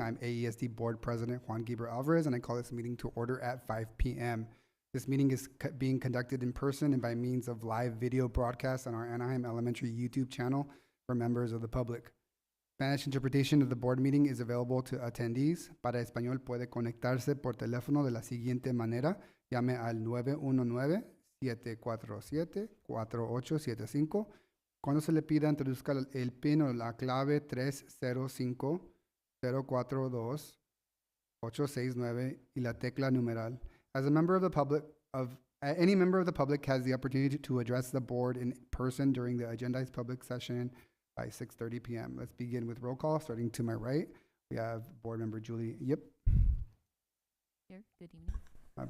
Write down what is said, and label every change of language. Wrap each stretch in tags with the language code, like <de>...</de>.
<en>I'm AESD Board President Juan Guibra Alvarez, and I call this meeting to order at 5 p.m. This meeting is being conducted in person and by means of live video broadcast on our Anaheim Elementary YouTube channel for members of the public. Spanish interpretation of the board meeting is available to attendees.</en> <es>Para español puede conectarse por teléfono de la siguiente manera. Llame al 919-747-4875. Cuando se le pida, introduzca el PIN o la clave 305-042-869 y la tecla numeral.</es> <en>As a member of the public, any member of the public has the opportunity to address the board in person during the agendized public session by 6:30 p.m. Let's begin with roll call. Starting to my right, we have Board Member Julie Yip. Here, good evening.</en>